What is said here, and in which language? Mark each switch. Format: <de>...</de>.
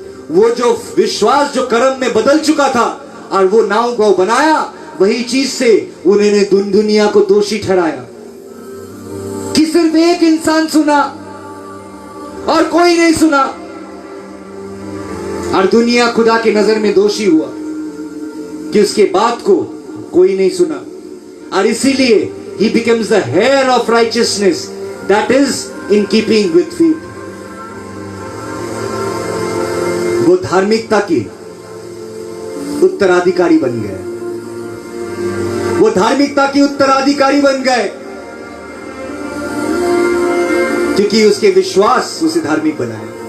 <hi>वो जो विश्वास जो कर्म में बदल चुका था और वो नाव को बनाया, वही चीज से उन्होंने दुनिया को दोषी ठहराया कि सिर्फ एक इंसान सुना और कोई नहीं सुना, और दुनिया खुदा की नजर में दोषी हुआ कि उसके बात को कोई नहीं सुना। और इसीलिए</hi> <en>he becomes the heir of righteousness that is in keeping with faith।</en> <hi>वो धार्मिकता की उत्तराधिकारी बन गए, वो धार्मिकता की उत्तराधिकारी बन गए क्योंकि उसके विश्वास उसे धार्मिक बनाए।</hi>